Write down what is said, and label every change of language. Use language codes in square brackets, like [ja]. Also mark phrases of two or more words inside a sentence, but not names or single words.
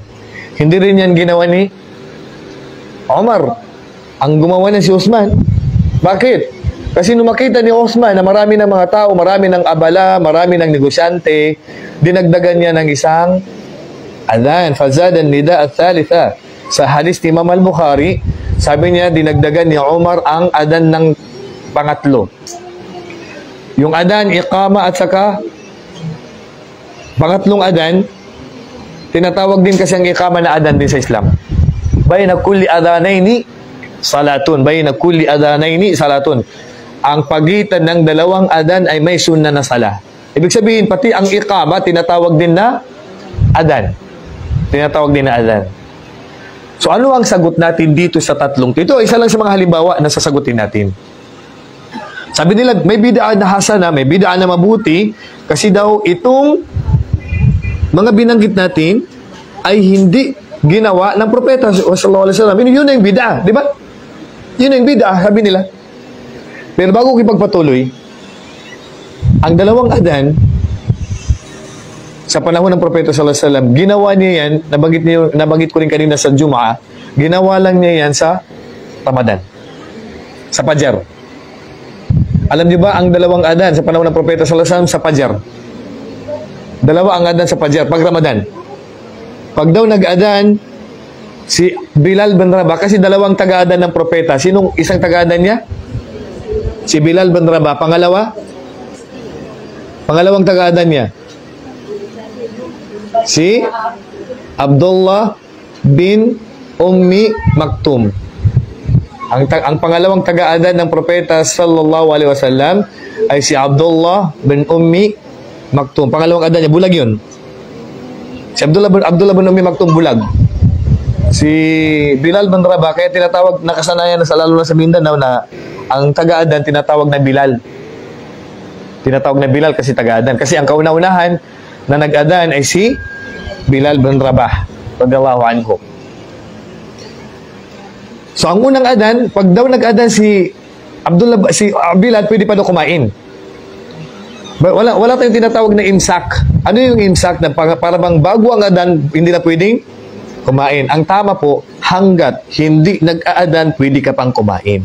[tl] Hindi rin yan ginawa ni Umar. Ang gumawa niya si Osman. Bakit? Kasi nung makita ni Osman na marami ng mga tao, marami ng abala, marami ng negosyante, dinagdagan niya ng isang adhan. [ar] فزادن نداء الثالثة. [tl] Sa hadis ni Imam al-Bukhari, sabi niya, dinagdagan ni Umar ang adhan ng pangatlo. Yung adhan, iqama at saka pangatlong adhan, tinatawag din kasi ang iqama na adhan din sa Islam. [ar] بين كل أذانين صلاة. بين كل أذانين صلاة. [tl] Ang pagitan ng dalawang adan ay may sunnah na sala. Ibig sabihin, pati ang iqama, tinatawag din na adan. Tinatawag din na adan. So, ano ang sagot natin dito sa tatlong? Ito, isa lang sa mga halimbawa na sasagutin natin. Sabi nila, may bid'a na hasana, may bid'a na mabuti, kasi daw itong mga binanggit natin ay hindi ginawa ng propeta [ar] صلى الله عليه وسلم. [tl] Yun na yung bid'a, di ba? Yun na yung bid'a, sabi nila. Pero bago ko ipagpatuloy, ang dalawang adan sa panahon ng propeta [ar] صلى الله عليه وسلم, [tl] ginawa niya yan, nabanggit ko rin kanina sa Jum'ah, ginawa lang niya yan sa Ramadan, sa Fajar. Alam niyo ba ang dalawang adan sa panahon ng propeta [ar] صلى الله عليه وسلم [tl] sa Fajar? Dalawa ang adan sa Fajar pag Ramadan. Pag daw nag-adan si Bilal bin Rabah, kasi dalawang taga-adan ng propeta. Sinong isang taga-adan niya? Si Bilal bin Rabah. Pangalawang taga-adan niya, si Abdullah bin Ummi Maktum. Ang pangalawang taga-adan ng propeta [ar] صلى الله عليه وسلم [tl] ay si Abdullah bin Ummi Maktum. Pangalawang adan niya, bulag yun. Si Abdullah bin Ummi Maktum, bulag. Si Bilal bin Rabah, kaya tinatawag, nakasanayan na lalo na sa Mindanao na ang taga-adan tinatawag na Bilal. Tinatawag na Bilal kasi taga-adan. Kasi ang kauna-unahan na nag-adan ay si Bilal bin Rabah [ar] رضي الله عنه. [tl] So, ang unang adan, pag daw nag-adan si Bilal, pwede pa daw kumain. Wala tayong tinatawag na imsak. Ano yung imsak? Na para bang bago ang adan, hindi na pwedeng kumain. Ang tama po, hanggat hindi nag-aadan, pwede ka pang kumain.